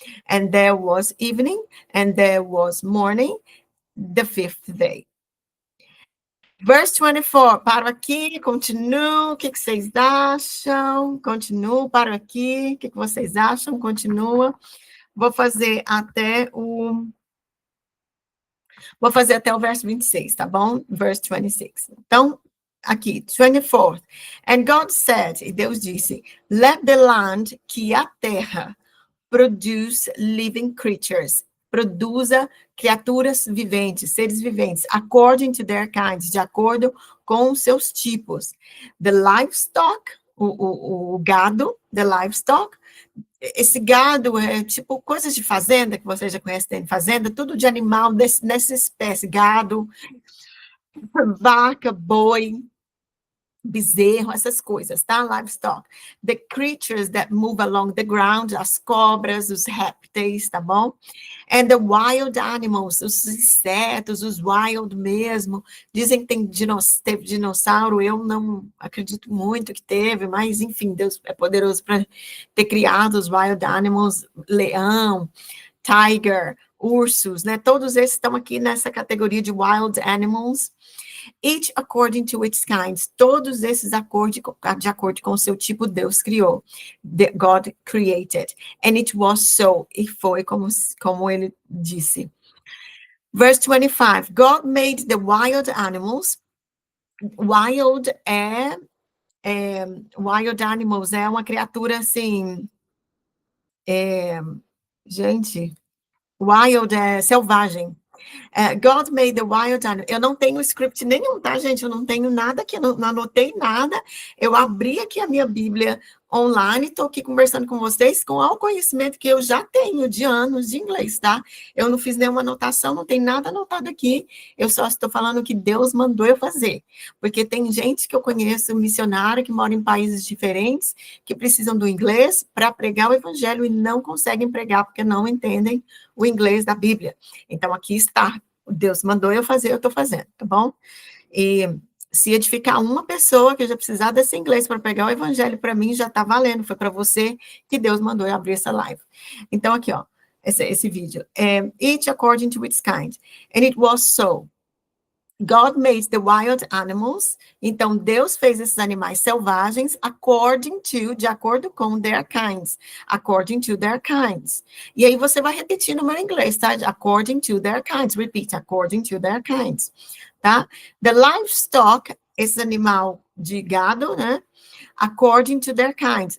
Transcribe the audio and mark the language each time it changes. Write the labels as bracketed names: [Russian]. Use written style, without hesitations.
[English] And there was evening, and there was morning, the fifth day. Verse 24, [Portuguese] paro aqui, continuo, o que vocês acham? Continuo, paro aqui, o que vocês acham? Continua. Vou fazer até o verso 26, tá bom? [English] Verse 26. [Portuguese] Então, aqui, 24. [English] And God said, [Portuguese] e Deus disse, [English] let the land, [Portuguese] que a terra, [English] produce living creatures, [Portuguese] produza criaturas viventes, seres viventes, [English] according to their kinds, [Portuguese] de acordo com os seus tipos. [English] The livestock, [Portuguese] o gado, [English] the livestock, [Portuguese] esse gado é tipo coisas de fazenda, que você já conhece, tem fazenda, tudo de animal nessa espécie, gado, vaca, boi, bezerro, essas coisas, tá? [English] Livestock. The creatures that move along the ground, [Portuguese] as cobras, os répteis, [English] tá bom? And the wild animals, [Portuguese] os insetos, os wild mesmo. Dizem que teve dinossauro, eu não acredito muito que teve, mas enfim, Deus é poderoso para ter criado os [English] wild animals, [Portuguese] leão, tiger, ursos, né? Todos esses estão aqui nessa categoria de wild animals. [English] Each according to its kinds. [Portuguese] Todos esses de acordo com o seu tipo, Deus criou. [English] God created. And it was so. [Portuguese] E foi como ele disse. [English] Verse 25. God made the wild animals. Wild wild animals [Portuguese] é uma criatura assim. Gente, wild é selvagem. [English] God made the wild animals. [Portuguese] Eu não tenho script nenhum, tá, gente? Eu não tenho nada aqui, não anotei nada. Eu abri aqui a minha Bíblia online, estou aqui conversando com vocês com o conhecimento que eu já tenho de anos de inglês, tá? Eu não fiz nenhuma anotação, não tem nada anotado aqui. Eu só estou falando que Deus mandou eu fazer. Porque tem gente que eu conheço, missionário, que mora em países diferentes, que precisam do inglês para pregar o evangelho e não conseguem pregar porque não entendem o inglês da Bíblia. Então, aqui está. Deus mandou eu fazer, eu estou fazendo, tá bom? E se edificar uma pessoa que já precisar desse inglês para pegar o evangelho para mim, já está valendo. Foi para você que Deus mandou eu abrir essa live. Então, aqui, ó, esse vídeo. [English] Each according to its kind. And it was so. God made the wild animals. [Portuguese] Então, Deus fez esses animais selvagens de acordo com [English] their kinds. According to their kinds. [Portuguese] E aí você vai repetir no meu inglês, tá? [English] According to their kinds. Repeat, according to their kinds. Tá? The livestock, [Portuguese] esse animal de gado, né? [English] According to their kinds.